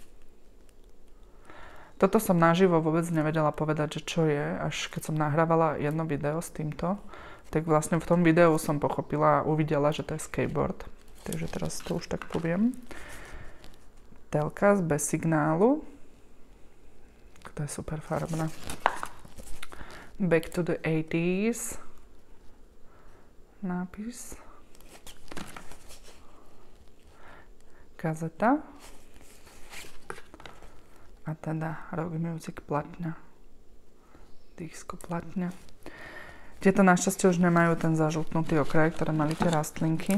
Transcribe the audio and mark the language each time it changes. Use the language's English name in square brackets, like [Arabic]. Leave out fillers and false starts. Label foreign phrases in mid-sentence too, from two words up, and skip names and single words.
[Slovak] Toto som naživo vôbec nevedela povedať, že čo je, až keď som nahrávala jedno video s týmto, tak vlastne v tom videu som pochopila a uvidela, že to je skateboard. Takže teraz to už tak poviem. Telka bez signálu. To je super farebná. [English] Back to the 80s. [Slovak] Nápis. Kazeta. A teda [English] rock music [Slovak] platňa. Disko platňa. Tieto našťastie už nemajú ten zažltnutý okraj, ktoré mali tie rastlinky.